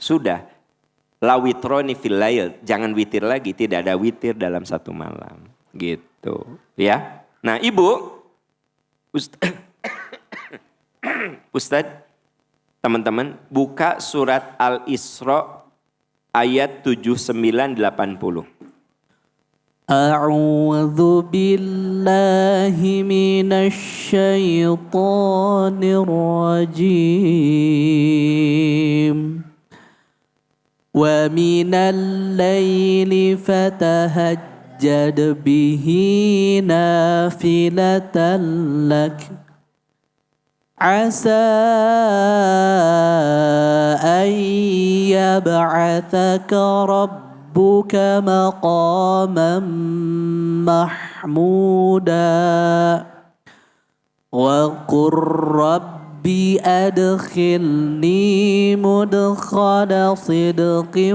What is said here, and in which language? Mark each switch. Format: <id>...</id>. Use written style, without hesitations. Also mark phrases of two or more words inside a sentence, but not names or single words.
<id>Sudah.</id> <ar>لا وتران في الليل.</ar> <id>Jangan witir lagi. Tidak ada witir dalam satu malam. Gitu. Ya. Nah ibu. Ustadz. Teman-teman, buka surat Al-Isra ayat 79-80.</id> <ar>أعوذ بالله من الشيطان الرجيم. ومن الليل فتهجد به نافلة لك. عسى أن يبعثك ربك مقاما محمودا وقل رب أدخلني مدخل صدق</ar>